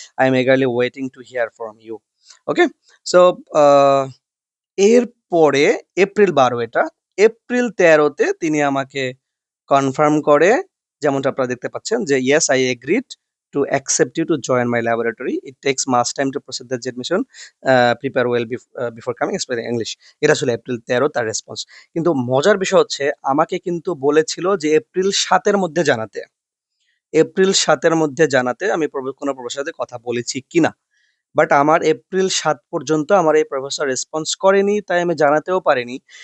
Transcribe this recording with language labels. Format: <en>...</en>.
<en>I am eagerly waiting to hear from you." Okay? So</en> <bn>এরপরে April 12 এটা। April 13 তে তিনি আমাকে কনফার্ম করে, যেমনটা আপনারা দেখতে পাচ্ছেন যে,</bn> <en>"Yes, I agreed to accept you to join my laboratory. It takes much time to process the admission. Prepare well before coming, especially English."</en> <bn>এটা ছিল এপ্রিল 13 তার রেসপন্স। কিন্তু মজার বিষয় হচ্ছে আমাকে কিন্তু বলেছিল যে এপ্রিল 7 এর মধ্যে জানাতে। এপ্রিল 7 এর মধ্যে জানাতে আমি কোনো প্রফেসরের সাথে কথা বলেছি কিনা। বাট আমার এপ্রিল 7 পর্যন্ত আমার এই প্রফেসর রেসপন্স করেনি, তাই আমি জানাতেও পারিনি।</bn>